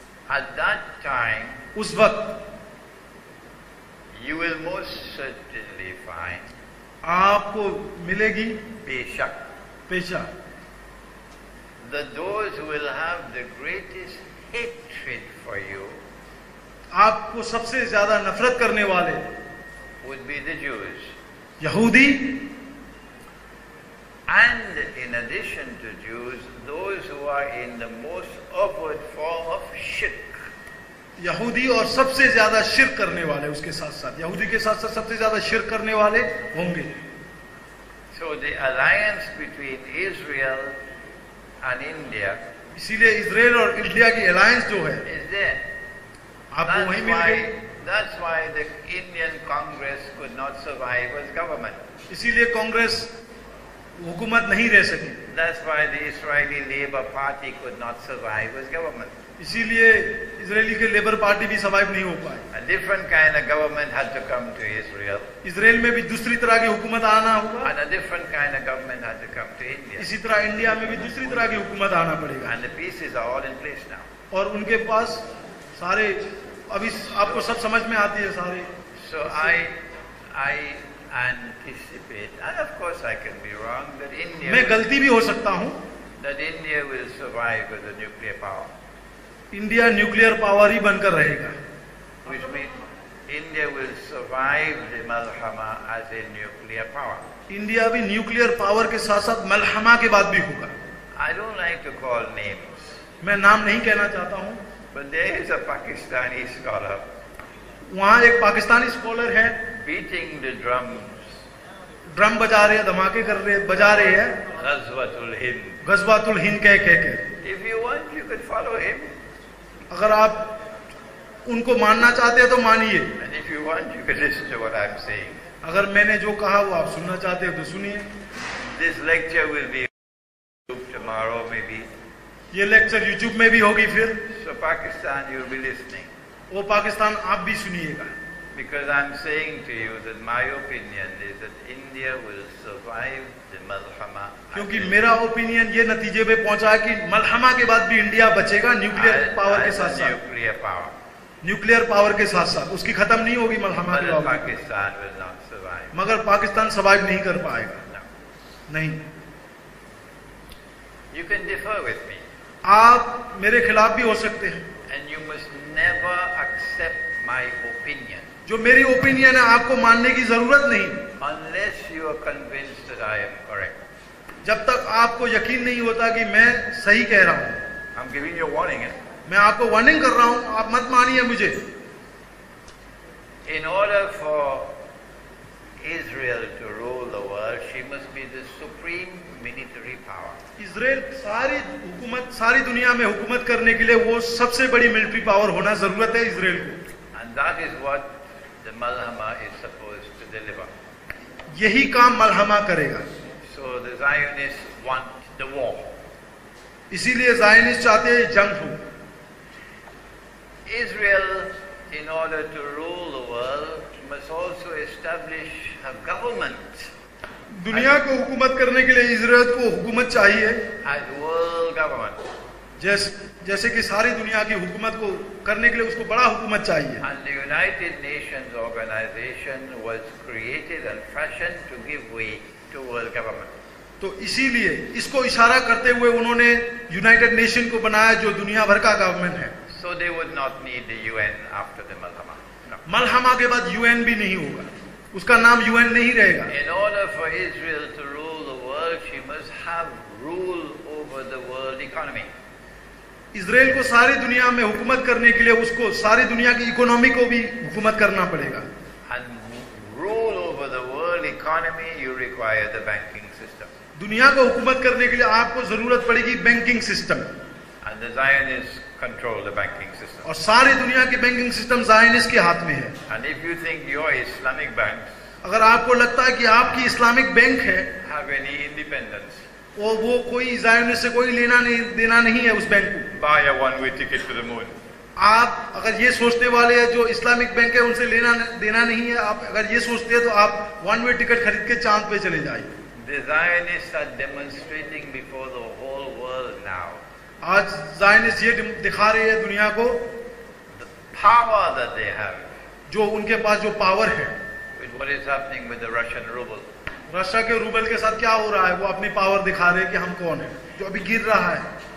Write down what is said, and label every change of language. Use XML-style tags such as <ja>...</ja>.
<en>At that time,</en> <hi>उस वक्त you will most certainly find, आपको मिलेगी beshak, पेशा,</hi> <en>that those who will have the greatest hatred for you</en> <hi>आपको सबसे ज्यादा नफरत करने वाले</hi> <en>would be the Jews.</en> <hi>यहूदी,</hi> <en>And in addition to Jews, those who are in the most upward form of shirk.</en> <hi>यहूदी और सबसे ज्यादा शिर्क करने वाले, उसके साथ साथ यहूदी के साथ साथ सबसे ज्यादा शिर्क करने वाले होंगे।</hi> <en>So the alliance between Israel and India</en> <hi>इसीलिए इजराइल और इंडिया की अलायंस जो है</hi> <en>is there.</en> <hi>आपको वहीं मिल गई।</hi> <en>That's why the Indian Congress could not survive as government.</en> <hi>इसीलिए कांग्रेस हुकूमत नहीं रह सकी।</hi> <en>That's why the Israeli Labour Party could not survive as government.</en> <hi>इसीलिए इजरायली के लेबर पार्टी भी सर्वाइव नहीं हो पाए।</hi> <en>A different kind of government had to come to Israel.</en> <hi>Israel में भी दूसरी तरह की हुकूमत आना होगा,</hi> <en>And a different kind of government had to come to India.</en> <hi>इसी तरह इंडिया में भी दूसरी तरह की हुकूमत आना पड़ेगा।</hi> <en>And the pieces are all in place now.</en> <hi>और उनके पास सारे अभी आपको सब समझ में आती है सारे।</hi> <en>So I anticipate, and of course I can be wrong, that</en> <hi>मैं गलती भी हो सकता हूँ,</hi> <en>India will survive as a nuclear power.</en> <hi>India nuclear power ही बनकर रहेगा,</hi> <en>Which means India will survive the Malhama as a nuclear power.</en> <hi>India भी nuclear power के साथ साथ मलहमा के बाद भी होगा।</hi> <en>I don't like to call names,</en> <hi>मैं नाम नहीं कहना चाहता हूँ,</hi> <en>but there is a Pakistani scholar</en> <hi>वहाँ एक पाकिस्तानी स्कॉलर है,</hi> <en>beating the drums,</en> <hi>ड्रम बजा रहे हैं, धमाके बजा रहे हैं,</hi> <en>Ghazwatul Hind.</en> <hi>गजवातुल हिंद कह के।</hi> <en>If you want, you could follow him.</en> <hi>अगर आप उनको मानना चाहते हैं तो मानिए,</hi> <en>And if you want, you could listen to what I'm saying.</en> <hi>अगर मैंने जो कहा वो आप सुनना चाहते हो तो सुनिए।</hi> <en>This lecture will be tomorrow maybe.</en> <hi>ये लेक्चर यूट्यूब में भी होगी फिर,</hi> <en>So Pakistan, you'll be listening.</en> <hi>वो पाकिस्तान आप भी सुनिएगा।</hi> <en>Because I'm saying to you that my opinion is that India will survive the Malhama.</en> <hi>क्योंकि मेरा ओपिनियन ये नतीजे पे पहुंचा है कि मलहमा के बाद भी इंडिया बचेगा न्यूक्लियर पावर के साथ साथ।</hi> <en>Nuclear power.</en> <hi>न्यूक्लियर पावर के साथ साथ उसकी खत्म नहीं होगी मलहमा के</hi> <en>But</en> <hi>बाद,</hi> <en>Pakistan will not survive.</en> <hi>मगर पाकिस्तान सर्वाइव नहीं कर पाएगा।</hi> <en>No.</en> <hi>नहीं,</hi> <en>You can differ with me.</en> <hi>आप मेरे खिलाफ भी हो सकते हैं,</hi> <en>And you must never accept my opinion</en> <hi>जो मेरी ओपिनियन है आपको मानने की जरूरत नहीं,</hi> <en>unless you are convinced that I am correct.</en> <hi>जब तक आपको यकीन नहीं होता कि मैं सही कह रहा हूँ।</hi> <en>I'm giving you a warning.</en> <hi>मैं आपको वार्निंग कर रहा हूँ, आप मत मानिए मुझे।</hi> <en>In order for Israel to rule the world, she must be the supreme military power.</en> <hi>Israel सारी दुनिया में हुकूमत करने के लिए वो सबसे बड़ी मिलिट्री पावर होना जरूरत है इजराइल को।</hi> <en>And that is what the Malhama is supposed to deliver.</en> <hi>यही काम मलहमा करेगा।</hi> <en>So the Zionists want the war.</en> <hi>इसीलिए ज़ायनिस्ट चाहते हैं जंग हो।</hi> <en>Israel, in order to rule the world, must also establish a government</en> <hi>दुनिया को हुकूमत करने के लिए इजराइल को हुकूमत चाहिए,</hi> <en>as world government.</en> <hi>जैसे कि सारी दुनिया की हुकूमत को करने के लिए उसको बड़ा हुकूमत चाहिए।</hi> <en>And the United Nations organization was created and fashioned to give way to world government.</en> <hi>तो इसीलिए इसको इशारा करते हुए उन्होंने यूनाइटेड नेशन को बनाया जो दुनिया भर का गवर्नमेंट है।</hi> <en>So they would not need the UN after the Malhama. No.</en> <hi>मलहमा के बाद यूएन भी नहीं होगा, उसका नाम यूएन नहीं रहेगा।</hi> <en>In order for Israel to rule the world, but she must have rule over the world economy.</en> <hi>Israel को सारी दुनिया में हुकूमत करने के लिए उसको सारी दुनिया की इकोनॉमी को भी हुकूमत करना पड़ेगा.</hi> <en>And rule over the world economy, you require the banking system.</en> <hi>दुनिया को हुकूमत करने के लिए आपको जरूरत पड़ेगी banking system.</hi> <en>And the Zionists control the banking system.</en> <hi>और सारी दुनिया की बैंकिंग सिस्टम ज़ायनिस्ट के हाथ में है.</hi> <en>And if you think your Islamic banks</en> <hi>अगर आपको लगता है कि आपकी इस्लामिक बैंक है</hi> <en>have any independence,</en> <hi>और वो कोई ज़ायनिस्ट से कोई लेना नहीं देना नहीं है उस बैंक को,</hi> <en>Buy a one-way ticket to the moon.</en> <hi>आप अगर ये सोचने वाले हैं जो इस्लामिक बैंक है उनसे लेना देना नहीं है, आप अगर ये सोचते हैं तो आप वन वे टिकट खरीद के चांद पे चले जाइए.</hi> <en>the Zionists are demonstrating before the whole world now</en> <hi>आज ज़ायनिस्ट ये दिखा रहे हैं दुनिया को</hi> <en>the power that they have</en> <hi>जो उनके पास जो पावर है.</hi> <en>with what is happening with the Russian ruble.</en> <hi>Russia के रूबल के साथ क्या हो रहा है, वो अपनी पावर दिखा रहे हैं कि हम कौन है, जो अभी गिर रहा है.</hi>